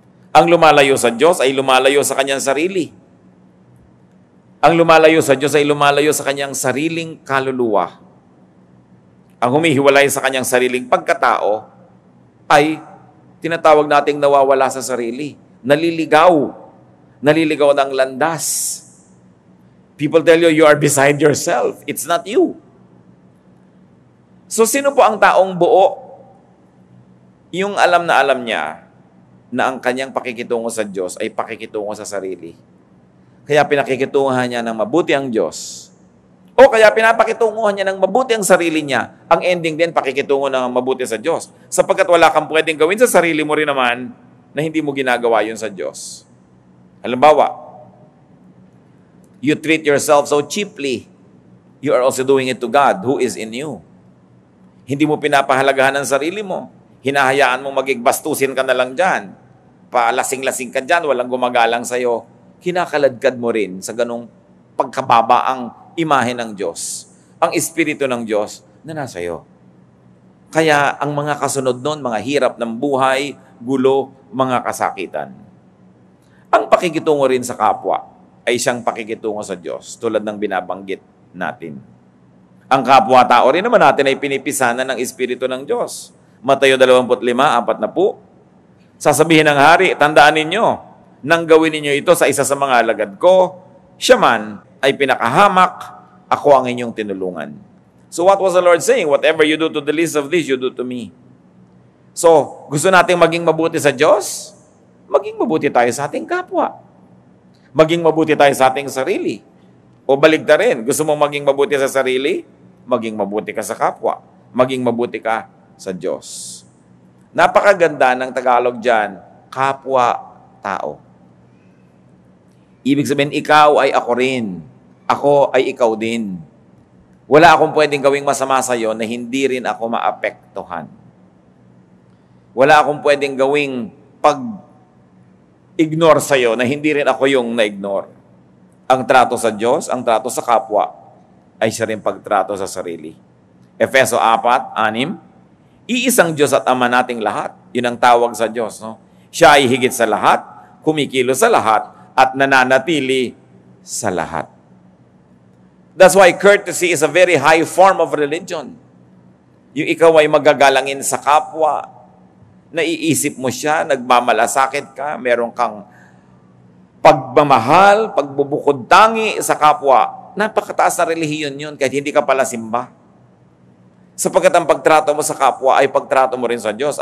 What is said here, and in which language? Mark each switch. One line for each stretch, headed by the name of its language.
Filipino: Ang lumalayo sa Diyos ay lumalayo sa kanyang sarili. Ang lumalayo sa Diyos ay lumalayo sa kanyang sariling kaluluwa. Ang humihiwalay sa kanyang sariling pagkatao ay tinatawag nating nawawala sa sarili. Naliligaw. Naliligaw ng landas.
English: People tell you, you are beside yourself. It's not you.
Filipino: So, sino po ang taong buo? Yung alam niya na ang kanyang pakikitungo sa Diyos ay pakikitungo sa sarili. Kaya pinakikitunguhan niya ng mabuti ang Diyos. O kaya pinapakitunguhan niya ng mabuti ang sarili niya. Ang ending din, pakikitungo ng mabuti sa Diyos. Sapagkat wala kang pwedeng gawin sa sarili mo rin naman na hindi mo ginagawa yun sa Diyos. Halimbawa,
English: you treat yourself so cheaply. You are also doing it to God who is in you.
Filipino: Hindi mo pinapahalagahan ang sarili mo. Hinahayaan mong magigbastusin ka na lang dyan. Palasing-lasing ka dyan, walang gumagalang sa'yo. Kinakaladkad mo rin sa ganong pagkababa ang imahe ng Diyos. Ang Espiritu ng Diyos na nasa iyo. Kaya ang mga kasunod nun, mga hirap ng buhay, gulo, mga kasakitan. Ang pakikitungo rin sa kapwa ay siyang pakikitungo sa Diyos, tulad ng binabanggit natin. Ang kapwa-tao rin naman natin ay pinipisanan ng Espiritu ng Diyos. Mateo 25:40. Sasabihin ng hari, tandaan ninyo, nang gawin ninyo ito sa isa sa mga alagad ko, siya man ay pinakahamak, ako ang inyong tinulungan.
English: So what was the Lord saying? Whatever you do to the least of these, you do to me.
Filipino: So, gusto nating maging mabuti sa Diyos? Maging mabuti tayo sa ating kapwa. Maging mabuti tayo sa ating sarili. O baligtad rin, gusto mong maging mabuti sa sarili? Maging mabuti ka sa kapwa. Maging mabuti ka sa Diyos. Napakaganda ng Tagalog dyan, kapwa-tao. Ibig sabihin, ikaw ay ako rin. Ako ay ikaw din. Wala akong pwedeng gawing masama sa iyo na hindi rin ako maapektuhan. Wala akong pwedeng gawing pag-ignore sa iyo na hindi rin ako yung na-ignore. Ang trato sa Diyos, ang trato sa kapwa, ay siya rin pagtrato sa sarili. Efeso 4:6, iisang Diyos at Ama nating lahat. Yun ang tawag sa Diyos. No? Siya ay higit sa lahat, kumikilos sa lahat, at nananatili sa lahat.
English: That's why courtesy is a very high form of religion.
Filipino: Yung ikaw ay magagalangin sa kapwa, naiisip mo siya, nagmamalasakit ka, meron kang pagmamahal, pagbubukod tangi sa kapwa. Napakataas na relihiyon yun kahit hindi ka pala simba. Sapagkat ang pagtrato mo sa kapwa ay pagtrato mo rin sa Diyos.